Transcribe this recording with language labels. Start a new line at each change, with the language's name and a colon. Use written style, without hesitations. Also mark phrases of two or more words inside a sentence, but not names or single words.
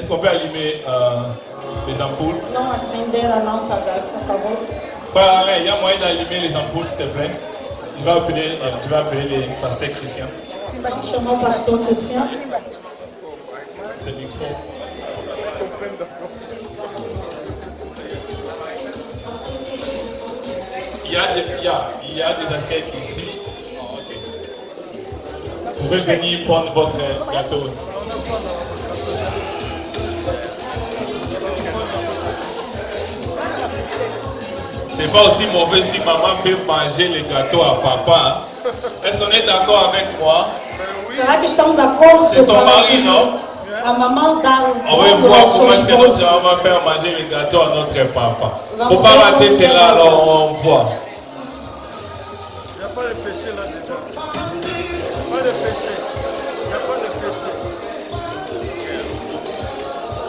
French: Est-ce qu'on peut allumer les ampoules?
Portuguese: Não acender a lâmpada, por favor.
French: Frère Alain, il y a moyen d'allumer les ampoules, s'il te plaît. Tu vas appeler les pasteurs Christian.
Portuguese: Vamos chamar o pastor Cristian.
French: C'est le micro. Il y a des assiettes ici. Oh, ok. Vous pouvez venir prendre votre gâteau aussi. C'est pas aussi mauvais si maman fait manger les gâteaux à papa. Hein? Est-ce qu'on est d'accord avec moi?
Portuguese: Será que estamos de acordo?
French: C'est son mari, non?
Portuguese: A mamãe dá
French: on va voir comment est-ce que notre maman va faire manger les gâteaux à notre papa. Faut pas rater cela, alors on voit. Il n'y a pas de péché là dedans. Il n'y a pas de péché. Il n'y a pas de péché.